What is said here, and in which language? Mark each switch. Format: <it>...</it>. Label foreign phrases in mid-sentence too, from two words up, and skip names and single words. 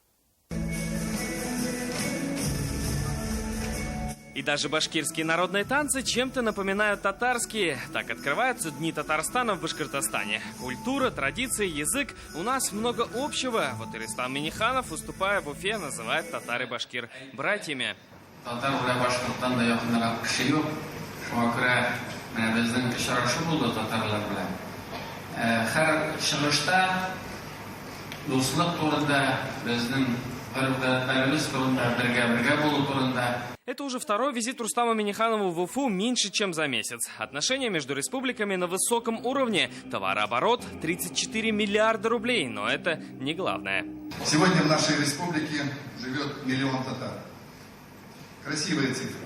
<ru>И даже башкирские народные танцы чем-то напоминают татарские. Так открываются Дни Татарстана в Башкортостане. Культура, традиции, язык. У нас много общего. Вот и Рустам Минниханов, уступая в Уфе, называет татар и башкир братьями.</ru> <tt>Татар белән Башкортстан да якынрак кеше юк. Шуңа күрә менә безнең очрашу булды татарлар белән. Һәр чыгышта дуслык турында, безнең гореф-гадәтләребез турында, бергә булу турында.</tt> <ru>Это уже второй визит Рустама Минниханова в Уфу меньше, чем за месяц. Отношения между республиками на высоком уровне. Товарооборот 34 миллиарда рублей. Но это не главное. Сегодня в нашей республике живет 1 миллион татар. Красивые цифры.</ru>